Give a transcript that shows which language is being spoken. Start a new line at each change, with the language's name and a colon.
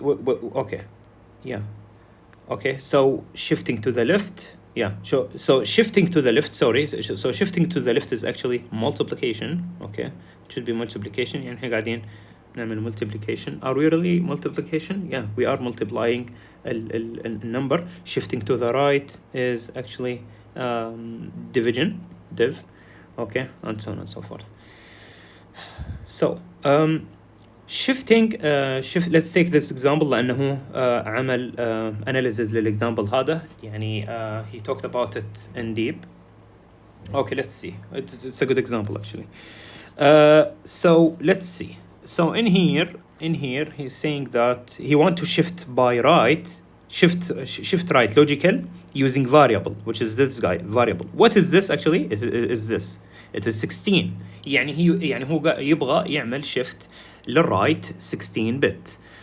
English: Okay, yeah. Okay, so shifting to the left, yeah, so shifting to the left, sorry, so shifting to the left is actually multiplication. Okay, it should be multiplication.
Arabic: يعني احنا قاعدين نعمل multiplication.
English: Are we really multiplication? Yeah, we are multiplying a number. Shifting to the right is actually div. Okay, and so on and so forth. So shifting let's take this example
Arabic: لأنه عمل
English: analysis للexample هذا يعني he talked about it in deep. Okay, let's see. It's a good example actually. So let's see. So in here he's saying that he want to shift by right. Shift right logical using variable, which is this guy variable. What is this actually? Is this? It is 16.
Arabic: يعني هو يبغى يعمل shift للرايت
English: 16 bit.